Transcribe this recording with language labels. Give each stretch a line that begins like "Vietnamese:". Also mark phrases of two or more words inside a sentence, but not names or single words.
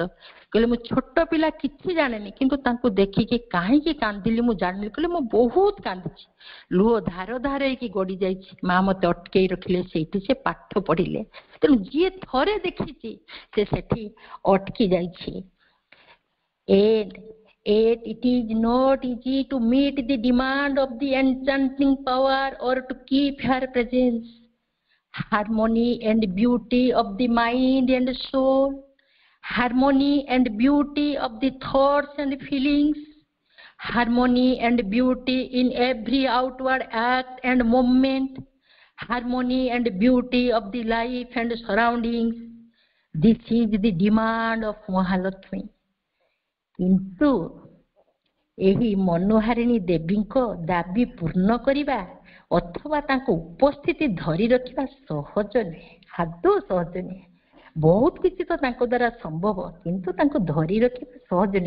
Odia: କହିଲେ ମୁଁ ଛୋଟ ପିଲା, କିଛି ଜାଣେନି, କିନ୍ତୁ ତାଙ୍କୁ ଦେଖିକି କାହିଁକି କାନ୍ଦିଲି ମୁଁ ଜାଣିଲି। କହିଲେ ମୁଁ ବହୁତ କାନ୍ଦିଛି, ଲୁହ ଧାର ଧାର ହେଇକି ଗଡି ଯାଇଛି। ମା ମତେ ଅଟକେଇ ରଖିଲେ, ସେଇଠି ସେ ପାଠ ପଢିଲେ। ତେଣୁ ଯିଏ ଥରେ ଦେଖିଛି ସେ ସେଠି ଅଟକି ଯାଇଛି।
English: It is not easy to meet the demand of the enchanting power or to keep her presence. Harmony and beauty of the mind and soul, harmony and beauty of the thoughts and feelings, harmony and beauty in every outward act and movement, harmony and beauty of the life and surroundings. This is the demand of Mahalakshmi.
Odia: କିନ୍ତୁ ଏହି ମନୋହାରିଣୀ ଦେବୀଙ୍କ ଦାବି ପୂର୍ଣ୍ଣ କରିବା ଅଥବା ତାଙ୍କ ଉପସ୍ଥିତି ଧରି ରଖିବା ସହଜ ନୁହେଁ, ଆଦୌ ସହଜ ନୁହେଁ। ବହୁତ କିଛି ତ ତାଙ୍କ ଦ୍ୱାରା ସମ୍ଭବ, କିନ୍ତୁ ତାଙ୍କୁ ଧରି ରଖିବା ସହଜ ନୁହେଁ।